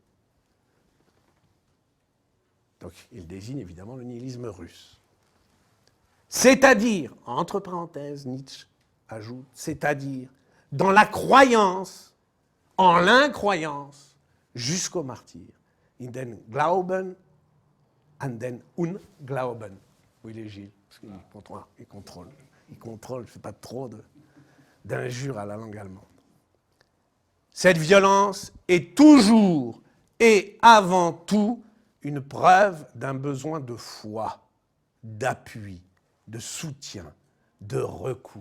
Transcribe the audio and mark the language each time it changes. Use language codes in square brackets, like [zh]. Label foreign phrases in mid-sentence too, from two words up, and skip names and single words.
[fr] Donc, il désigne évidemment le nihilisme russe. C'est-à-dire, entre parenthèses, Nietzsche ajoute, c'est-à-dire dans la croyance, en l'incroyance, jusqu'au martyr. [de] In den Glauben, an den Unglauben. [fr] Oui, les Gilles, parce qu'il contrôle, je ne fais pas trop d'injures à la langue allemande. Cette violence est toujours et avant tout une preuve d'un besoin de foi, d'appui, de soutien, de recours.